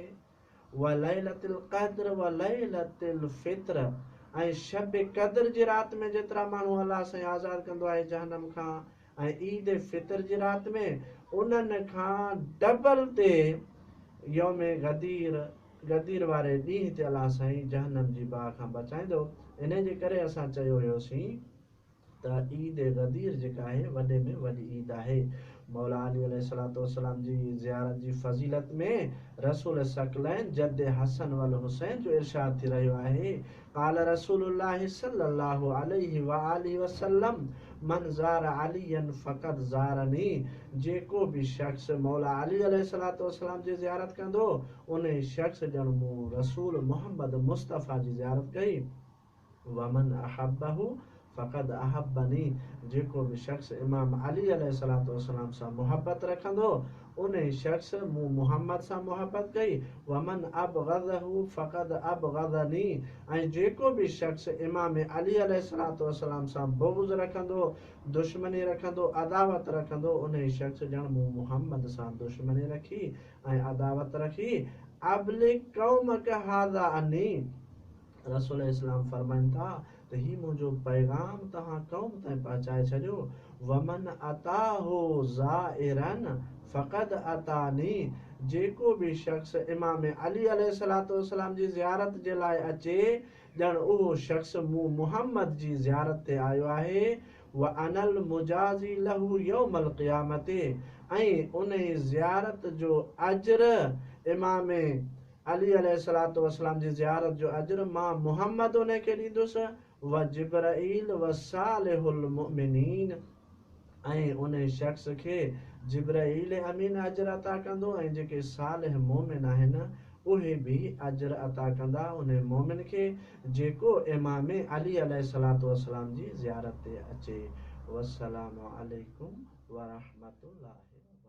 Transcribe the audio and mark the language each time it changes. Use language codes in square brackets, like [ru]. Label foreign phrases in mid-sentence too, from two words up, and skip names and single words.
[ar] وليلة القدر وليلة الفطر, [sd] ऐं शब क़द्र जी रात में जेतिरा माण्हू अल्लाह सां आज़ाद कंदो आहे जहन्नम खां, ऐं ईद फ़ितर जी रात में उन्हनि खां डबल ते यौम गदीर वारे ॾींहं ते अल्लाह साईं जहन्नम जी बाह खां बचाईंदो। इन जे करे असां चयो हुयोसीं त ईद गदीर जेका आहे वॾे में वॾी ईद आहे। मौला अली अलैहिस्सलाम जी ज़ियारत जी फज़ीलत में रसूल सकलैन जद हसन वल हुसैन जो इरशाद थी रहियो आहे [ar] قال رسول الله صلى الله عليه وآله وسلم من زار عليا فقد زارني. [sd] जेको भी शख्स मौला अली अलैहिस्सलाम जी ज़ियारत कंदो उन शख्स ॼण मूं रसूल मोहम्मद मुस्तफ़ा जी ज़ियारत कई। [ar] ومن أحبه فقد أحبني, [sd] जेको भी शख्स इमाम अली अलैहिस्सलाम सां मोहब्बत रखंदो उन शख्स मूं मोहम्मद सां मोहब्बत कई। [ar] ومن أبغضه فقد أبغضني, [sd] ऐं जेको भी शख्स इमाम अली अलैहिस्सलाम सां बुग़्ज़ रखंदो, दुश्मनी रखंदो, अदावत रखंदो उन शख्स ॼण मूं मोहम्मद सां दुश्मनी रखी ऐं अदावत रखी। [ar] أبلغ قومك هذا عني, [sd] रसूल इस्लाम फरमाइनि था त ही मुंहिंजो पैगाम तव्हां क़ौम ताईं पहुचाए छॾियो। [ar] ومن أتاه زائرا فقد أتاني, [sd] जेको बि शख़्स इमाम अली अलैहिस्सलाम जी ज़ियारत जे लाइ अचे ॼण उहो शख़्स मूं मुहम्मद जी ज़ियारत ते आयो आहे। [ar] وأنا المجازي له يوم القيامة, [sd] ऐं उन ज़ियारत जो अज्र इमाम अली अलैहिस्सलाम जी ज़ियारत जो अज्र मां मुहम्मद उन खे ॾींदुसि। [ar] وجبرائيل وصالح المؤمنين, [sd] ऐं उन शख़्स खे जिब्राईल अमीन अज्र अता कंदो, ऐं जेके सालिह मोमिन आहिनि उहे बि अज्र अता कंदा उन मोमिन खे जेको इमाम अली अलैहिस्सलाम जी ज़ियारत ते अचे। [ar] والسلام عليكم ورحمة الله.